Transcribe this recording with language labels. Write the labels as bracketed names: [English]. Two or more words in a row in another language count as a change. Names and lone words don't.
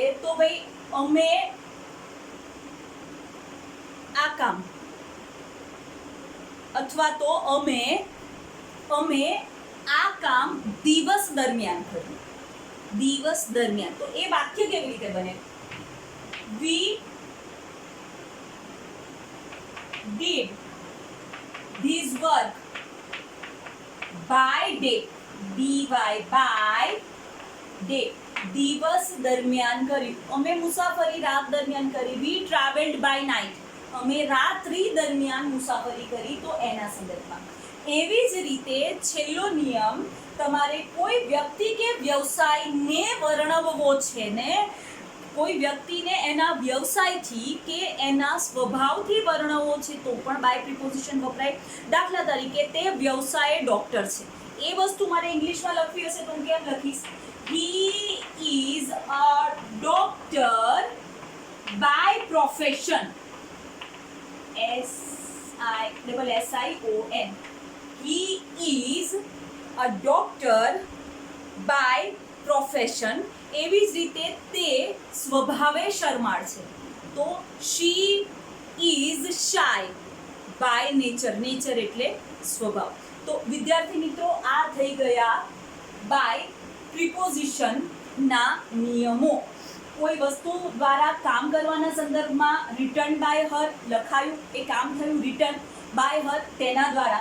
[Gujarati] તો ભાઈ અમે આ કામ, અથવા તો અમે આ કામ દિવસ દરમિયાન કર્યું. દિવસ દરમિયાન, તો એ વાક્ય કેવી રીતે બને? [English] We did this work by day. by day, [Gujarati] દિવસ દરમિયાન કર્યું. અમે મુસાફરી રાત દરમિયાન કરી. [English] We traveled by night, [Gujarati] અમે રાત્રિ દરમિયાન મુસાફરી કરી. તો એના સંદર્ભમાં. એવી જ રીતે છેલ્લો નિયમ, તમારે કોઈ વ્યક્તિ કે વ્યવસાયને વર્ણવવો છે ને, કોઈ વ્યક્તિને એના વ્યવસાયથી કે એના સ્વભાવથી વર્ણવવો છે તો પણ [English] by preposition [Gujarati] વપરાય. દાખલા તરીકે તે વ્યવસાય ડોક્ટર છે, એ વસ્તુ મારે ઇંગ્લિશમાં લખવી હશે તો હું કેમ લખીશ? [English] He is a doctor by profession. SION. He is a doctor by profession. [Gujarati] એવી જ રીતે તે સ્વભાવે શરમાળ છે, તો [English] she is shy by nature. [Gujarati] નેચર એટલે સ્વભાવ. તો વિદ્યાર્થી મિત્રો, આ થઈ ગયા [English] by prepositionના [Gujarati] નિયમો. કોઈ વસ્તુ દ્વારા કામ કરવાના સંદર્ભમાં [English] return by her [Gujarati] લખાયું, એ કામ થયું. [English] return by her [Gujarati] તેના દ્વારા.